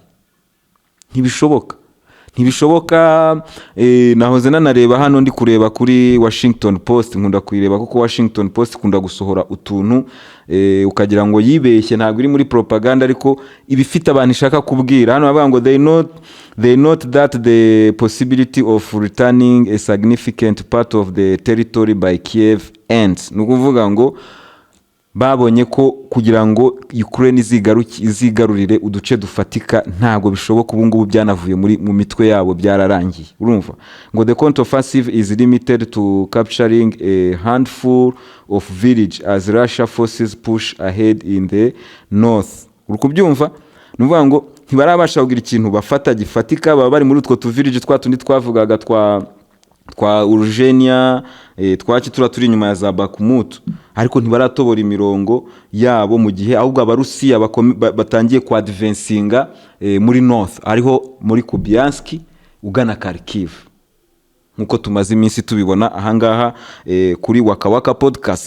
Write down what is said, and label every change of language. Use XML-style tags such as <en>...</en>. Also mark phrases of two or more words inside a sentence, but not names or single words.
<rw>Ntibishoboka. Nahoze nanareba hano ndi kureba kuri Washington Post, nkunda kuyireba kuko Washington Post ikunda gusohora utuntu ukagira ngo yibeshye, ntabwo iri muri propaganda ariko ibifite abantu ishaka kubwira. Hano bavuga ngo</rw> <en>they note that the possibility of returning a significant part of the territory by Kiev ends.</en> <rw>Nukuvuga ngo babonye ko kugira ngo Ukraine izigarurire uduce dufatika ntabwo bishoboka, ubu ngubu byanavuye mu mitwe yabo, byararangiye. Urumva ngo</rw> <en>the counter-offensive is limited to capturing a handful of village as Russia forces push ahead in the north.</en> <rw>Urukubyumva nuvuga ngo ntibarabasha kugira ikintu bafata gifatika, baba bari muri utwo tu village twatundi twavugaga twa Urgenia, twakitura turi inyuma ya za Bakhmut, ariko ntibaratobora imirongo yabo mu gihe ahubwo Abarusiya batangiye kwa advancinga muri north, ariho muri Kupiansk ugana Kharkiv, nkuko tumaze iminsi tubibona ahangaha kuri Waka podcast.</rw>